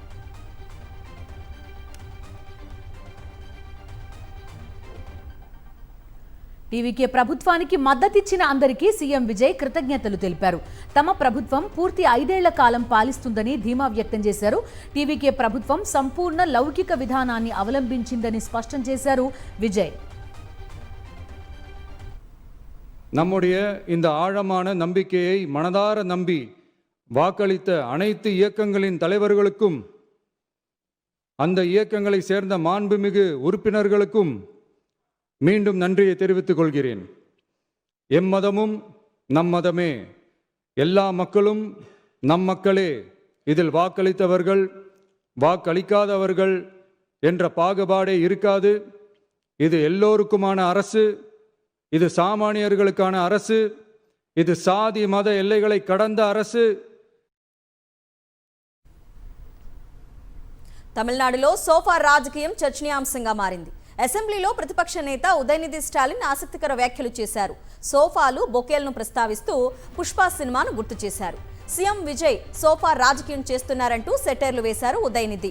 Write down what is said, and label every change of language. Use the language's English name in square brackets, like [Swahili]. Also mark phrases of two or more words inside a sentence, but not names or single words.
[Telugu] టీవీకే ప్రభుత్వానికి మద్దతిచ్చిన అందరికీ సీఎం విజయ్ కృతజ్ఞతలు తెలిపారు. తమ ప్రభుత్వం పూర్తి 5 ఏళ్ల కాలం పాలిస్తుందని ధీమా వ్యక్తం చేశారు. టీవీకే ప్రభుత్వం సంపూర్ణ లౌకిక విధానాన్ని అవలంబించిందని స్పష్టం చేశారు విజయ్. [Tamil] நம்முடைய இந்த ஆழமான நம்பிக்கையை மனதார நம்பி வாக்களித்த அனைத்து இயக்கங்களின் தலைவர்களுக்கும் அந்த இயக்கங்களை சேர்ந்த மாண்புமிகு உறுப்பினர்களுக்கும் மீண்டும் நன்றியை தெரிவித்துக் கொள்கிறேன். எம்மதமும் நம் மதமே, எல்லா மக்களும் நம் மக்களே, இதில் வாக்களித்தவர்கள் வாக்களிக்காதவர்கள் என்ற பாகுபாடே இருக்காது. இது எல்லோருக்குமான அரசு, இது சாமானியர்களுக்கான அரசு, இது சாதி மத எல்லைகளை கடந்த அரசு. [Telugu] తమిళనాడులో సోఫా రాజకీయం చర్చనీయాంశంగా మారింది. అసెంబ్లీలో ప్రతిపక్ష నేత ఉదయనిధి స్టాలిన్ ఆసక్తికర వ్యాఖ్యలు చేశారు. సోఫాలు, బొకేలను ప్రస్తావిస్తూ పుష్ప సినిమాను గుర్తు చేశారు. సీఎం విజయ్ సోఫా రాజకీయం చేస్తున్నారంటూ సెటైర్లు వేశారు ఉదయనిధి.